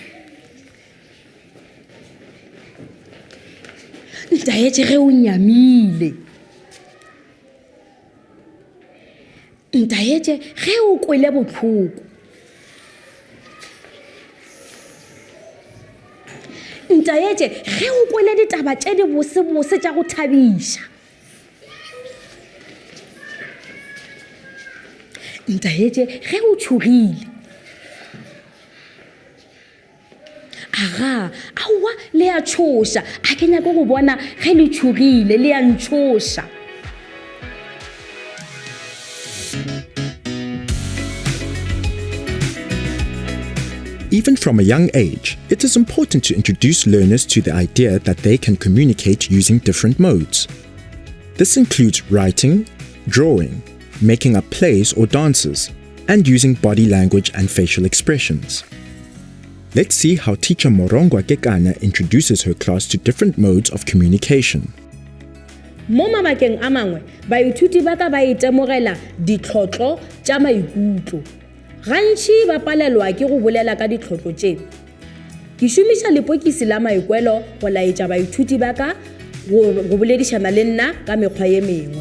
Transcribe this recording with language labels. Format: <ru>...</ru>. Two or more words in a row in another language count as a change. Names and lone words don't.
<nso>ntaetše ge o nyamile, ntaetše ge o kwele botlhoko, ntaetše ge o kwele ditaba tše di bose-bose tša go thabiša, ntaetše ge o tšhogile. Aga aowa le a tšhoša, a ke nyako go bona ge le tšhogile le a ntšhoša.</nso> <en>Even from a young age, it is important to introduce learners to the idea that they can communicate using different modes. This includes writing, drawing, making up plays or dances, and using body language and facial expressions. Let's see how teacher Morongwa Kekana introduces her class to different modes of communication.</en> <nso>Mo mabakeng a mangwe, baithuti ba ka ba itemogela ditlhotlho tša maikutlo. Gantši ba palelwa ke go bolela ka ditlhotlho tše. Ke šomiša lepokisi la maikwelo go laetša baithuti ba ka go boledišana le nna ka mekgwa ye mengwe.</nso>